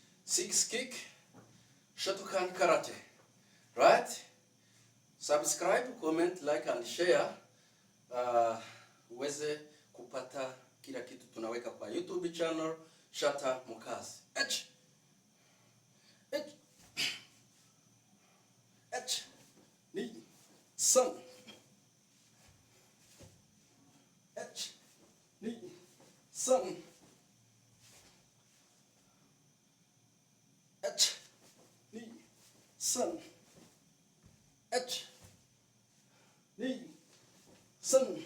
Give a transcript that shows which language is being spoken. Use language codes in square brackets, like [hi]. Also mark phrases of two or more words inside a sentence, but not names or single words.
[en] Six kick, Shotokan Karate. Right? Subscribe, comment, like and share. [sw] Uweze kupata kila kitu tunaweka kwa YouTube channel Shata Mukazi. [ja] 二、三. 二、三. 二、三. 二、三.